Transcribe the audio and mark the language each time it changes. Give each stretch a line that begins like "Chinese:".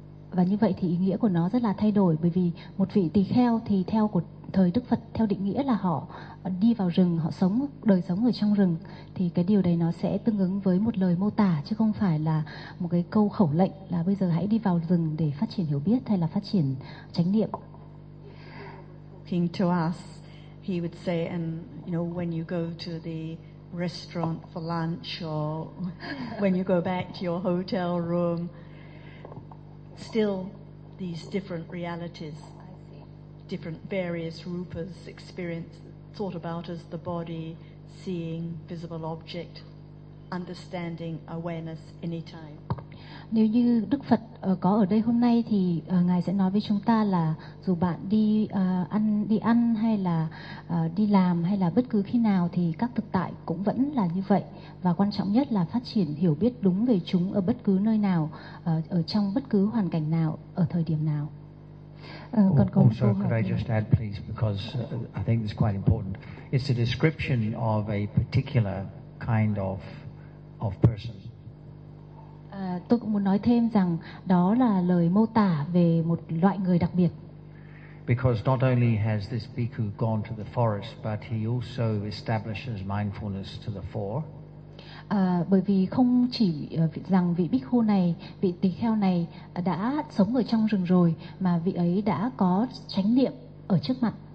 Vietnamese: Và như vậy thì ý nghĩa của nó rất là thay đổi, bởi vì một vị tỳ kheo thì theo của thời Đức Phật, theo định nghĩa là họ đi vào rừng, họ sống đời sống ở trong rừng, thì cái điều đấy nó sẽ tương ứng với một lời mô tả chứ không phải là một cái câu khẩu lệnh là bây giờ hãy đi vào rừng để phát triển hiểu biết hay là phát triển chánh niệm.
English: King to us, he would say, and you know, when you go to the restaurant for lunch or when you go back to your hotel room, still these different realities, different various rupas experience, thought about as the body, seeing visible object, understanding awareness anytime.
Vietnamese: Nếu như Đức Phật có ở đây hôm nay thì ngài sẽ nói với chúng ta là dù bạn đi ăn hay là đi làm hay là bất cứ khi nào thì các thực tại cũng vẫn là như vậy, và quan trọng nhất là phát triển hiểu biết đúng về chúng ở bất cứ nơi nào, ở trong bất cứ hoàn cảnh nào, ở thời điểm nào.
English: Also, could I just add, please, because I think it's quite important. It's a description of a particular kind of person.
Vietnamese: Tôi cũng muốn nói thêm rằng đó là lời mô tả về một loại người đặc biệt.
English: Because not only has this bhikkhu gone to the forest, but he also establishes mindfulness to the fore.
Vietnamese: Bởi vì không chỉ rằng vị bhikkhu này, vị tỳ kheo này đã sống ở trong rừng rồi, mà vị ấy đã có chánh niệm ở trước mặt.